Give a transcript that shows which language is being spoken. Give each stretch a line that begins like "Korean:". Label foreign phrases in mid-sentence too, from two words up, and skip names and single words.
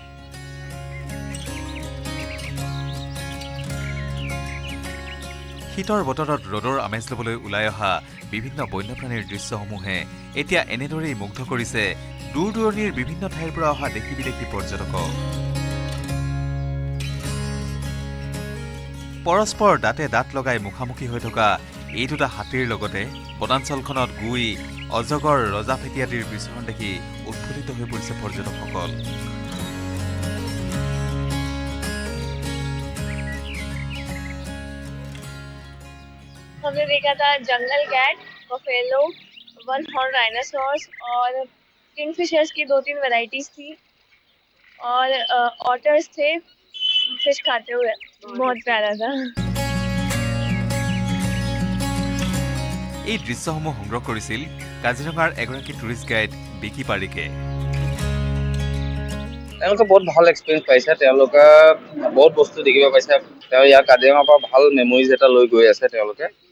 Assamese: শীতৰ বতৰত ৰ'দৰ আমেজ ল'বলৈ ওলাই অহা বিভিন্ন বন্যপ্ৰাণীৰ দৃশ্যসমূহে এতিয়া এনেদৰেই মুগ্ধ কৰিছে দূৰ দূৰণিৰ বিভিন্ন ঠাইৰ পৰা অহা দেশী বিদেশী পৰ্যটকক পৰস্পৰ দাঁতে দাঁত লগাই মুখামুখি হৈ থকা এই দুটা হাতীৰ লগতে বনাঞ্চলখনত গুই অজগৰ ৰজাফেটি আদিৰ বিচৰণ দেখি উৎফুল্লিত হৈ পৰিছে পৰ্যটকসকল
Hindi: हमने देखा था
English: jungle cat, buffalo, one horn dinosaurs
Hindi: और किंगफिशर्स की 2-3 वैरायटीज थी और ऑटर्स थे फिश खाते हुए बहुत प्यारा था
Assamese: এই দৃশ্যসমূহ সংগ্ৰহ কৰিছিল কাজিৰঙাৰ এগৰাকী টুৰিষ্ট গাইড বিকি পাৰিকে তেওঁলোকে বহুত ভাল এক্সপেৰিয়েঞ্চ পাইছে তেওঁলোকে বহুত বস্তু দেখিব পাইছে তেওঁ ইয়াৰ কাজিৰঙাৰ পৰা ভাল মেমৰিজ এটা লৈ গৈ আছে তেওঁলোকে